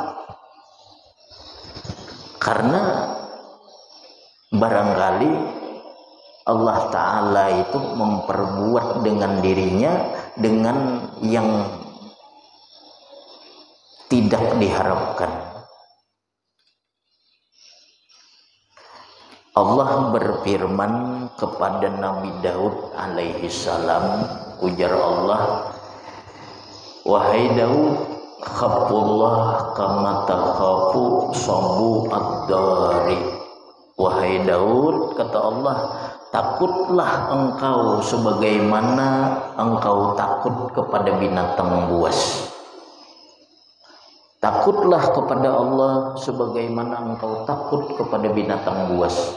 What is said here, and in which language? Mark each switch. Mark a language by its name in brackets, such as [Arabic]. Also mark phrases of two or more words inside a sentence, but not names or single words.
[Indonesian] Karena barangkali Allah Ta'ala itu memperbuat dengan dirinya dengan yang tidak diharapkan. Allah berfirman kepada Nabi Daud [Arabic] عليه السلام, [Indonesian] ujar Allah, wahai Daud, [Arabic] خف الله كما تخاف السبع الضاري. [Indonesian] Wahai Daud, kata Allah, takutlah engkau sebagaimana engkau takut kepada binatang buas. Takutlah kepada Allah sebagaimana engkau takut kepada binatang buas.